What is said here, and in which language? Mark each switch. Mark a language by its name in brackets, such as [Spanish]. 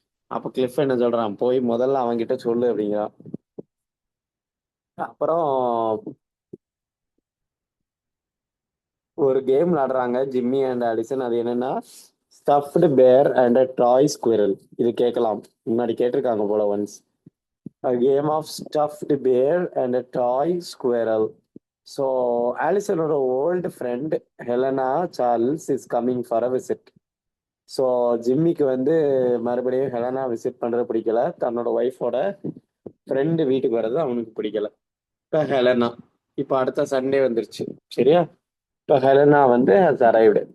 [Tamil] அப்ப கிளிஃப் என்ன சொல்றான், போய் முதல்ல அவன்கிட்ட சொல்லு அப்படிங்கிறான். அப்புறம் ஒரு கேம் விளையாடுறாங்க ஜிம்மி அண்ட் அலிசன். அது என்னன்னா ஸ்டஃப்டு பேர் அண்ட் அ டாய் ஸ்குவிரல். இது கேட்கலாம், முன்னாடி கேட்டிருக்காங்க போல once. [English] A game of stuffed bear and a toy squirrel. So ஆலிசனோட old friend Helena Charles is coming for a visit. [Tamil] So ஜிம்மிக்கு வந்து மறுபடியும் ஹெலனா விசிட் பண்றது பிடிக்கல, தன்னோட ஒய்ஃபோட ஃப்ரெண்டு வீட்டுக்கு வர்றது அவனுக்கு பிடிக்கல. இப்போ ஹெலனா, இப்போ அடுத்த சண்டே வந்துருச்சு சரியா. இப்போ ஹெலனா வந்து [English] has arrived.